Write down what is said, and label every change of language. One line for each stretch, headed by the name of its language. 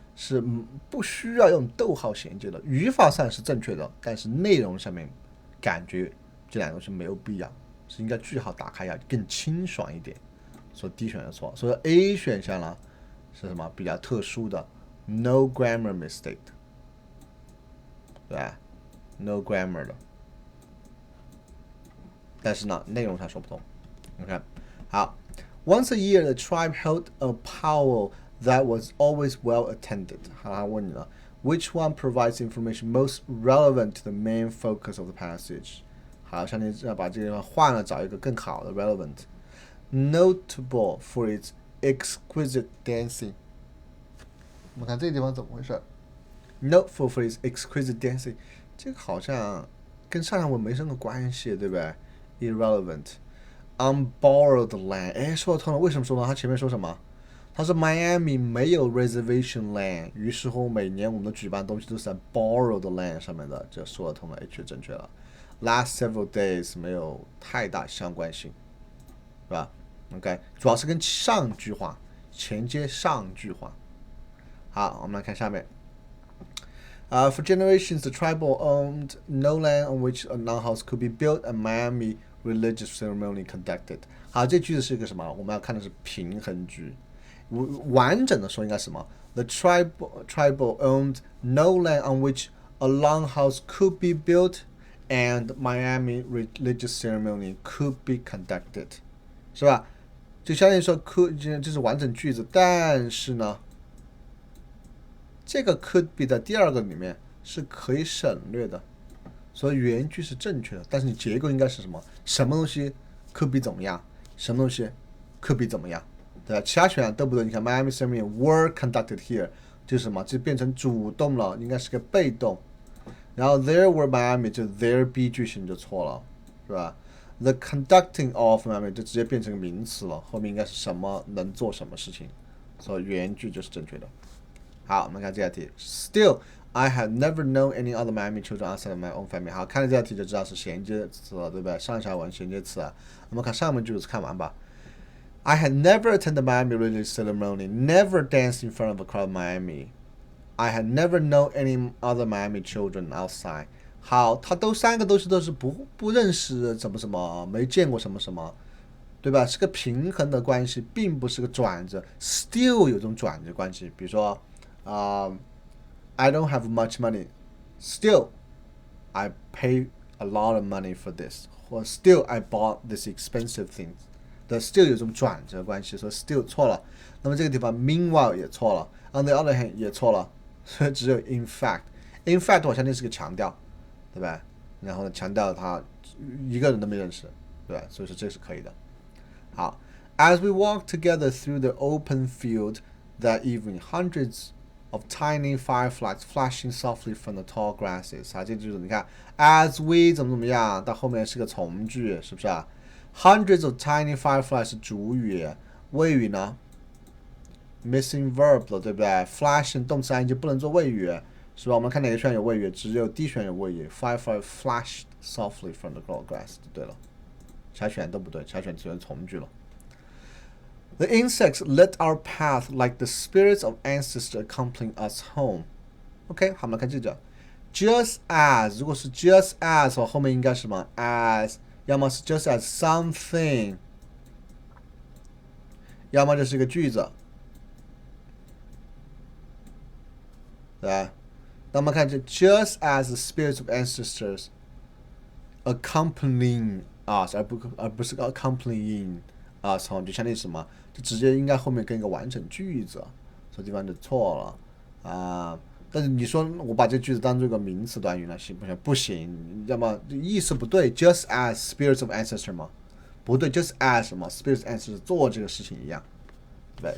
Chinese: 是不需要用逗号衔接的。语法上是正确的，但是内容上面感觉这两个是没有必要，是应该句号打开要更清爽一点。所以 D 选项错，所以 A 选项呢是什么比较特殊的 ，
English: no grammar mistake，
Chinese: 对吧 ？no grammar 的，但是呢内容上说不通。
English: OK，
Chinese: 好
English: ，Once a year the tribe held a powwow that was always well attended。
Chinese: 好，他问你了
English: ，Which one provides information most relevant to the main focus of the passage？
Chinese: 好，相当于要把这个地方换了，找一个更好的 relevant。
English: Notable for its exquisite dancing。
Chinese: 我们看这个地方怎么回事 ？
English: Notable for its exquisite dancing，
Chinese: 这个好像跟上下文没什么关系，对不对 ？Irrelevant。
English: On borrowed land，
Chinese: 哎，说得通了。为什么说呢？他前面说什么？他说 Miami 没有 reservation land， 于是乎每年我们的举办东西都是在 borrowed land 上面的，这说得通了 ，H 正确了。
English: Last several days
Chinese: 没有太大相关性，是吧 ？OK， 主要是跟上句话衔接上句话。好，我们来看下面。
English: For generations, the tribal owned no land on which a non-house could be built, and Miami religious ceremony conducted。
Chinese: 好，这句子是一个什么？我们要看的是平衡句。完整的说应该是什么
English: ？The tribal owned no land on which a longhouse could be built, and Miami religious ceremony could be conducted，
Chinese: 是吧？就相当于说 could 这是完整句子，但是呢，这个 could be 的第二个里面是可以省略的，所以原句是正确的，但是你结构应该是什么？什么东西 could be 怎么样？什么东西 could be 怎么样？对吧？其他选项都不对。你看
English: Miami ceremony were conducted here
Chinese: 就是什么？就变成主动了，应该是个被动。然后 there were Miami 就 there be 句型就错了，是吧 ？The conducting of Miami 就直接变成个名词了，后面应该是什么能做什么事情，所以原句就是正确的。好，我们看这道题。
English: Still, I have never known any other Miami children outside of my own family。
Chinese: 好，看了这道题就知道是衔接词了，对不对？上下文衔接词啊。我们看上面句子看完吧。
English: I had never attended Miami religious ceremony, never danced in front of a crowd in Miami. I had never known any other Miami children outside。
Chinese: 好，他都三个都是不认识什么什么，没见过什么什么，对吧？是个平衡的关系，并不是个转折。 Still 有种转折关系，比如说
English: I don't have much money. Still, I pay a lot of money for this. 或 Still, I bought this expensive thing.
Chinese: 的 still 有种转折关系，所以 still 错了。那么这个地方 meanwhile 也错了 ，on the other hand 也错了，所以只有 in fact。 in fact 我相信是个强调，对吧？然后呢，强调他一个人都没认识，对吧？所以说这是可以的。
English: 好 ，As we walked together through the open field that evening, hundreds of tiny fireflies flashing softly from the tall grasses。
Chinese: 啊，这就是你看 ，as we 怎么样，到后面是个从句，是不是啊？Hundreds of tiny fireflies 是主语，谓语呢 ？missing verb 了，对不对 ？Flashing 动词 ing 不能做谓语，是吧？我们看哪个选项有谓语，只有 D 选有谓语。
English: Firefly flashed softly from the tall grass
Chinese: 就对了，其他选项都不对，其他选只有从句了。
English: The insects lit our path like the spirits of ancestors accompanying us home.
Chinese: OK， 好，我们来看这个 ，just as 如果是 just as 的话，后面应该是什么 as。要么是 just as something， 要么就是一个句子，对吧？那我们看这
English: just as the spirits of ancestors accompanying us，
Chinese: 而不是 accompanying us， 就相当于什么？就直接应该后面跟一个完整句子，这地方就错了啊。但是你说我把这句子当做一个名词短语呢，行不行？不行，要么意思不对 ，
English: just as spirits of ancestors
Chinese: 吗？不对 ，just as 什么 spirits of ancestors 做这个事情一样，对不对？